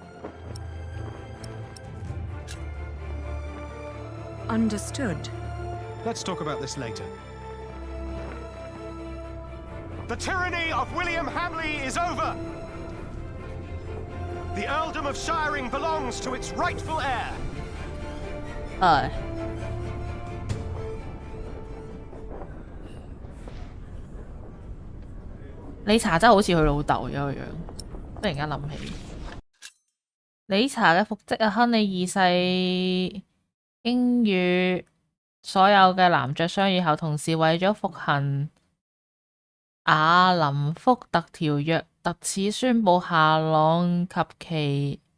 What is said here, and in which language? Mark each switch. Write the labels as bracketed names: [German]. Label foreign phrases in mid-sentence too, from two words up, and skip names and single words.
[English] Understood. Let's talk about this later. The tyranny of William Hamley is over. The earldom of Shiring belongs to its rightful heir. [Cantonese] 理查真係好似佢老豆咁樣，突然間諗起理查嘅復職啊，亨利二世經與所有嘅男爵商議後，同時為咗復行亞林福特條約，特此宣布夏朗及其